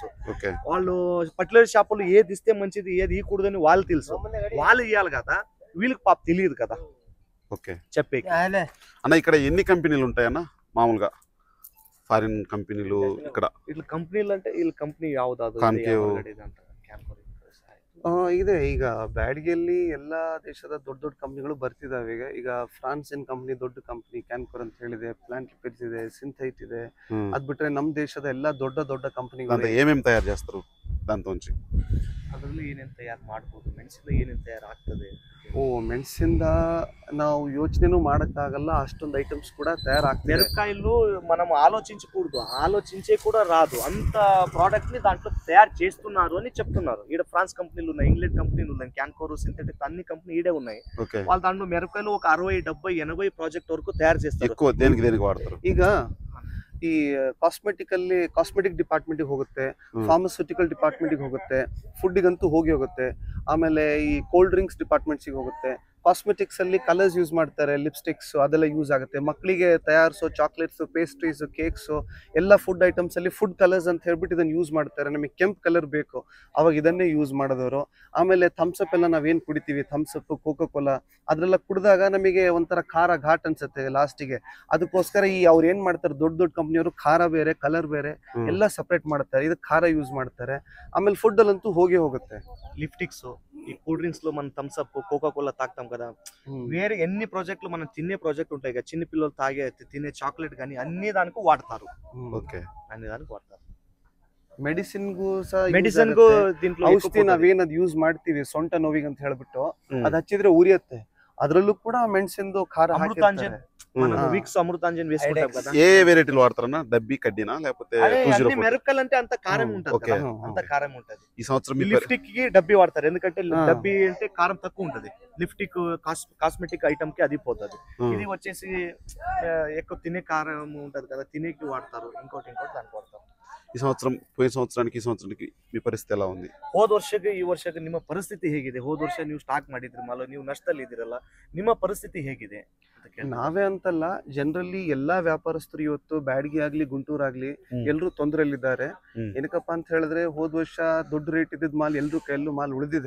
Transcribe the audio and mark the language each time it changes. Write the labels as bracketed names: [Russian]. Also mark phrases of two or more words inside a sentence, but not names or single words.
[Telugu] వాళ్ళు పర్టికులర్ షాపులు ఏది ఇస్తే మంచిది ఏది ఇవ్వకూడదని వాళ్ళు తెలుసు. వాళ్ళు ఇవ్వాలి కదా, వీళ్ళకి పాప తెలియదు కదా. ఓకే, చెప్పే అన్న ఇక్కడ ఎన్ని కంపెనీలు ఉంటాయన్న మామూలుగా? [English] foreign companies [Telugu] ఇక్కడ ఇట్లా కంపెనీలు అంటే వీళ్ళ కంపెనీ ಯಾವುದು [Kannada] ಇದೆ. ಈಗ ಬ್ಯಾಡ್ಗಿಯಲ್ಲಿ ಎಲ್ಲಾ ದೇಶದ ದೊಡ್ಡ ದೊಡ್ಡ ಕಂಪ್ನಿಗಳು ಬರ್ತಿದಾವೆ. ಈಗ ಫ್ರಾನ್ಸಿನ ಕಂಪ್ನಿ ದೊಡ್ಡ ಕಂಪ್ನಿ ಕ್ಯಾನ್ಕೋರ್ ಅಂತ ಹೇಳಿದೆ, ಪ್ಲಾಂಟ್ ಲಿಪಿಡ್ಸ್ ಇದೆ, ಸಿಂಥೈಟ್ ಇದೆ. ಅದ್ ಬಿಟ್ರೆ ನಮ್ ದೇಶದ ಎಲ್ಲಾ ದೊಡ್ಡ ದೊಡ್ಡ ಕಂಪನಿಗಳು ಏನೇನ್ ತಯಾರು చేస్తారు దాంతోంచి? ಅದರಲ್ಲಿ ಏನೇನ್ ತಯಾರು ಮಾಡಬಹುದು, ಮೆಣಸಿಂದ ಏನೇನ್ ತಯಾರು ಆಗ್ತದೆ? ಮೆಣಸಿಂದ ನಾವು ಯೋಚನೆನೂ ಮಾಡಕ್ಕಾಗಲ್ಲ, [Telugu] అಷ್ಟೊಂದು ఐటమ్స్ కూడా తయారవుతాయి. మిరపకాయలు మనం ఆలోచించకూడదు, ఆలోచించే కూడా రాదు, అంత ప్రోడక్ట్ ని దాంట్లో తయారు చేస్తున్నారు అని చెప్తున్నారు. ఈడ ఫ్రాన్స్ కంపెనీలు ఉన్నాయి, ఇంగ్లాండ్ కంపెనీలు ఉన్నాయి, క్యాన్కోర్, సింథెటిక్ అన్ని కంపెనీ ఈడే ఉన్నాయి. వాళ్ళు దాంట్లో మిరపకాయలు ఒక 60, 70, 80 ప్రాజెక్ట్ వరకు తయారు చేస్తారు. దేనికి వాడతారు? [Kannada] ಈಗ ಈ [English] cosmetic department [Kannada] ಹೋಗುತ್ತೆ, [English] pharmaceutical department [Kannada] ಹೋಗುತ್ತೆ, ಫುಡ್ಡಿಗಂತೂ ಹೋಗುತ್ತೆ. ಆಮೇಲೆ ಈ [English] cold drinks departments [Kannada] ಹೋಗುತ್ತೆ. ಕಾಸ್ಮೆಟಿಕ್ಸ್ ಅಲ್ಲಿ [English] colors use [Kannada] ಮಾಡ್ತಾರೆ, ಲಿಪ್ಸ್ಟಿಕ್ಸ್ ಅದೆಲ್ಲ ಯೂಸ್ ಆಗುತ್ತೆ. ಮಕ್ಕಳಿಗೆ ತಯಾರಿಸೋ ಚಾಕ್ಲೇಟ್ಸ್, ಪೇಸ್ಟ್ರೀಸ್, ಕೇಕ್ಸ್ ಎಲ್ಲ [English] food items [Kannada] ಅಲ್ಲಿ [English] food colors [Kannada] ಅಂತ ಹೇಳ್ಬಿಟ್ಟು ಇದನ್ನ ಯೂಸ್ ಮಾಡ್ತಾರೆ. ನಮಗೆ ಕೆಂಪು ಕಲರ್ ಬೇಕು, ಅವಾಗ ಇದನ್ನೇ ಯೂಸ್ ಮಾಡೋದವರು. ಆಮೇಲೆ ಥಮ್ಸಪ್ ಎಲ್ಲ ನಾವೇನ್ ಕುಡಿತೀವಿ, ಥಮ್ಸಪ್, ಕೋಕೋ ಕೋಲಾ, ಅದ್ರೆಲ್ಲ ಕುಡಿದಾಗ ನಮಗೆ ಒಂಥರ ಖಾರ ಘಾಟ್ ಅನ್ಸುತ್ತೆ ಲಾಸ್ಟಿಗೆ. ಅದಕ್ಕೋಸ್ಕರ ಈ ಅವ್ರು ಏನ್ ಮಾಡ್ತಾರೆ, ದೊಡ್ಡ ದೊಡ್ಡ ಕಂಪ್ನಿಯವರು ಖಾರ ಬೇರೆ ಕಲರ್ ಬೇರೆ ಎಲ್ಲ ಸಪರೇಟ್ ಮಾಡ್ತಾರೆ, ಇದಕ್ಕೆ ಖಾರ ಯೂಸ್ ಮಾಡ್ತಾರೆ. ಆಮೇಲೆ ಫುಡ್ ಅಲ್ಲಂತೂ ಹೋಗುತ್ತೆ. [Telugu] లిప్స్టిక్స్, ఈ [English] cool drinks [Telugu] లో మనం థమ్స్అప్, కోకా కోలా తాగుతాం కదా, వేరే ఎన్ని ప్రాజెక్టులు మనం తినే ప్రాజెక్ట్ ఉంటాయి కదా, చిన్న పిల్లలు తినే చాక్లెట్ కానీ అన్ని దానికి వాడతారు. అన్ని దానికి వాడతారు. [Kannada] ಮೆಡಿಸಿನ್ ಗೂ దీంట్లో ಔಷಧಿ ನಾವೇನದ್ ಯೂಸ್ ಮಾಡ್ತೀವಿ ಸೊಂಟ ನೋವಿಗೆ ಅಂತ ಹೇಳ್ಬಿಟ್ಟು ಅದ್ ಹಚ್ಚಿದ್ರೆ ಉರಿಯುತ್ತೆ. ಅದ್ರಲ್ಲೂ ಕೂಡ ಮೆಣಸಿಂದು ಖಾರ [Telugu] అమృతాంజన్, విక్స్ అమృతాంజన్ వేసుకుంటాం కదా. ఏ వెరైటీలు వాడతారన్నా? డబ్బీ కడ్డీనా లేకపోతే మిరపకాయలు అంటే అంత కారం ఉంటది, అంత కారం ఉంటది. ఈ సంవత్సరం లిప్స్టిక్ కి డబ్బీ వాడతారు, ఎందుకంటే డబ్బీ అంటే కారం తక్కువ ఉంటది. [English] lipstick cosmetic item [Telugu] కి అది పోతుంది. ఇది వచ్చేసి ఎక్కువ తినే కారం ఉంటది కదా, తినేకి వాడతారు. ఇంకోటి దానికి వాడతారు. ఈ సంవత్సరం పోయిన సంవత్సరానికి ఈ సంవత్సరానికి మీ పరిస్థితి ఎలా ఉంది? [Kannada] ಹೋದ ವರ್ಷಕ್ಕೆ ಈ ವರ್ಷಕ್ಕೆ ನಿಮ್ಮ ಪರಿಸ್ಥಿತಿ ಹೇಗಿದೆ? ಹೋದ ವರ್ಷ ನೀವು ಸ್ಟಾಕ್ ಮಾಡಿದ್ರಿ ಮಾಲ, ನೀವು ನಷ್ಟದಲ್ಲಿ ಇದ್ದೀರಲ್ಲ, ನಿಮ್ಮ ಪರಿಸ್ಥಿತಿ ಹೇಗಿದೆ ಅಂತ ಕೇಳ್ತೀನಿ. ನಾವೇ ಅಂತಲ್ಲ, ಜನರಲಿ ಎಲ್ಲಾ ವ್ಯಾಪಾರಸ್ಥರು ಇವತ್ತು ಬ್ಯಾಡಗಿ ಆಗ್ಲಿ ಗುಂಟೂರಾಗ್ಲಿ ಎಲ್ರು ತೊಂದರೆಯಲ್ಲಿದ್ದಾರೆ. ಏನಕ್ಕಪ್ಪ ಅಂತ ಹೇಳಿದ್ರೆ ಹೋದ ವರ್ಷ ದೊಡ್ಡ ರೇಟ್ ಇದ್ದಿದ್ ಮಾಲ್ ಎಲ್ರು ಕೈಯಲ್ಲೂ ಮಾಲ್ ಉಳಿದಿದೆ.